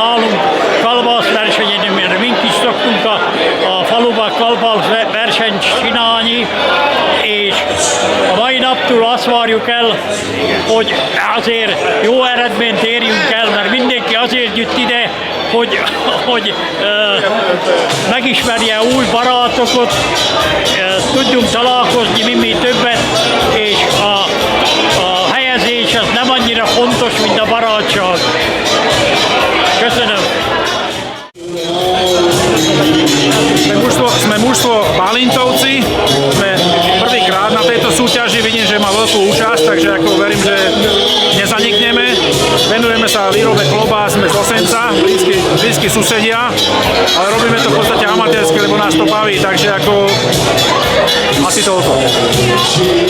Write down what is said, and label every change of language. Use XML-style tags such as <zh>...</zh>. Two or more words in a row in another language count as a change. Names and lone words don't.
<hu>nálunk kalbászversenyen, mert mink is szoktunk a faluban kalbászversenyt csinálni, és a mai naptól azt várjuk el, hogy azért jó eredményt érjünk el, mert mindenki azért jött ide, hogy megismerje új barátokat, tudjunk találkozni mi többet, és a helyezés az nem annyira fontos, mint a barátság. Köszönöm!</hu> <sk>Sme mužstvo Balintovci, sme prvýkrát na tejto súťaži, vidím, že má veľkú účasť, takže ako verím, že nezanikneme. Venujeme sa výrobe klobás, sme z Osenca, blízki susedia, ale robíme to v podstate amatérsky, lebo nás to baví, takže ako asi toľko.</sk>